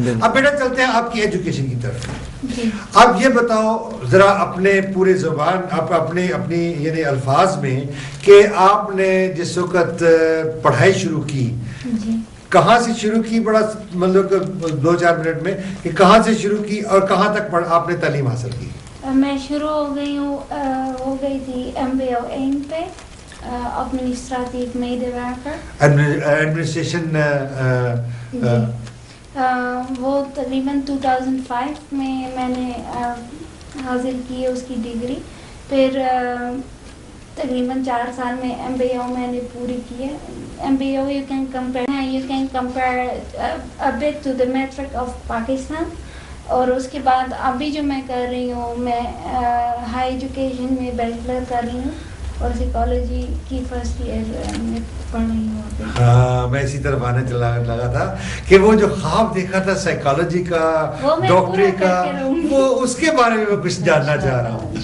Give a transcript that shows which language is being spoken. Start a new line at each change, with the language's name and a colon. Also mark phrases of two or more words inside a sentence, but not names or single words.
Hindi: अब बेटा चलते हैं आपकी एजुकेशन की तरफ. अब ये बताओ जरा अपने पूरे जुबान अपनी यानी अल्फाज में कि आपने जिस वक्त पढ़ाई शुरू की, कहाँ से शुरू की, बड़ा मतलब 2-4 मिनट में कि कहाँ से शुरू की और कहाँ तक आपने तालीम हासिल की? मैं शुरू हो गई थी MBA पे.
Dutch: administratief medewerker. Administration
Hindi: वो तकरीबन 2005 में मैंने हासिल की है उसकी डिग्री. फिर तकरीबन 4 साल में MBA मैंने पूरी की है.
English: MBA you can compare a bit to the metric of Pakistan.
Hindi: और उसके बाद अभी जो मैं कर रही हूँ, मैं
English: high education
Hindi: में बैचलर कर रही हूँ और साइकोलॉजी की
English: first year
Hindi: में पढ़ रही हूँ. मैं इसी तरफ आने लगा था कि वो जो ख्वाब देखा था साइकोलॉजी का, डॉक्टरी का, वो उसके बारे में मैं कुछ जानना चाह रहा हूँ.